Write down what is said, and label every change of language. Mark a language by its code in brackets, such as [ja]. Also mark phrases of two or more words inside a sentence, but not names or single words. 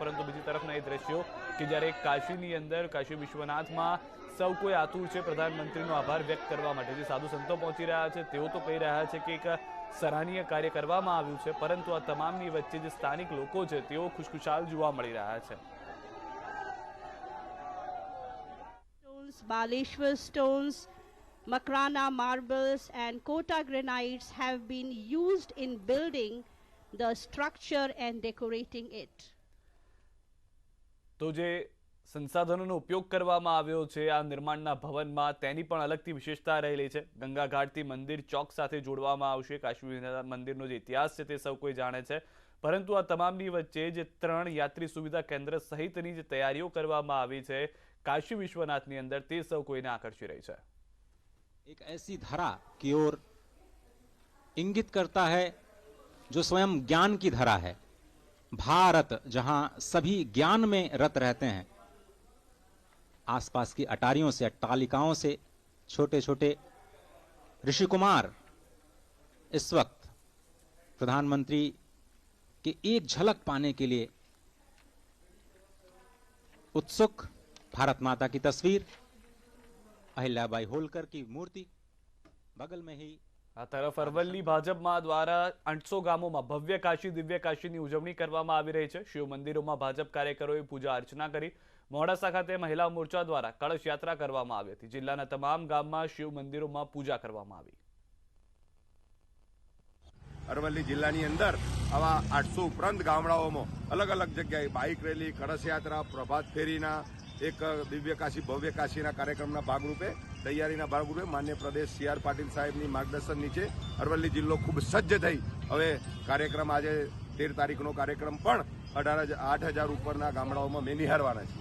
[gu] પરંતુ બીજી તરફના એ દ્રશ્યો કે જ્યારે કાશીની અંદર, કાશી વિશ્વનાથમાં સૌ કોઈ આતુર છે પ્રધાનમંત્રીનો આભાર વ્યક્ત કરવા માટે. જે સાધુ સંતો પહોંચી રહ્યા છે તેઓ તો કહી રહ્યા છે કે એક સરાહનીય કાર્ય કરવામાં આવ્યું છે, પરંતુ આ તમામની વચ્ચે જે સ્થાનિક લોકો છે તેઓ ખુશખુશાલ જોવા મળી રહ્યા છે. [en] Baleshwar stones, Makrana marbles and Kota granites have been used in building the structure and decorating it. [gu] તો જે સંસાધનોનો ઉપયોગ કરવામાં આવ્યો છે આ નિર્માણના ભવનમાં, તેની પણ અલગથી વિશેષતા રહેલી છે. ગંગા ઘાટથી મંદિર ચોક સાથે જોડવામાં આવશે. કાશી વિશ્વનાથ મંદિરનો જે ઇતિહાસ છે તે સૌ કોઈ જાણે છે, પરંતુ આ તમામની વચ્ચે જે 3 યાત્રી સુવિધા કેન્દ્ર સહિતની જે તૈયારીઓ કરવામાં આવી છે काशी विश्वनाथ ની અંદર, તે સૌ કોઈને આકર્ષી રહી છે. [hi] एक ऐसी धरा की ओर इंगित करता है जो स्वयं ज्ञान की धरा है. भारत जहां सभी ज्ञान में रत रहते हैं, आसपास की अटारियों से, अट्टालिकाओं से छोटे छोटे ऋषि कुमार इस वक्त प्रधानमंत्री की एक झलक पाने के लिए उत्सुक. भारत माता की तस्वीर, अहिल्याबाई होलकर की मूर्ति बगल में ही. [gu] આ તરફ અરવલ્લી ભાજપમાં દ્વારા 800 ગામોમાં ભવ્ય કાશી દિવ્ય કાશીની ઉજવણી કરવામાં આવી રહી છે. શિવ મંદિરોમાં ભાજપ કાર્યકરોએ પૂજા અર્ચના કરી. મોડાસા ખાતે મહિલા મોરચા દ્વારા કળશ યાત્રા કરવામાં આવી હતી. જિલ્લાના તમામ ગામમાં શિવ મંદિરોમાં પૂજા કરવામાં આવી. અરવલ્લી જિલ્લાની અંદર આવા 800 ઉપરાંત ગામડાઓમાં અલગ અલગ જગ્યાએ બાઇક રેલી, કળશ યાત્રા, પ્રભાત ફેરીના એક દિવ્ય કાશી ભવ્ય કાશીના કાર્યક્રમના ભાગરૂપે, તૈયારીના ભાગરૂપે માન્ય પ્રદેશ CR પાટીલ સાહેબની માર્ગદર્શન નીચે અરવલ્લી જિલ્લો ખૂબ સજ્જ થઈ હવે કાર્યક્રમ આજે 13 તારીખનો કાર્યક્રમ પણ 8,000 ઉપરના ગામડાઓમાં મેં નિહાળવાના છે.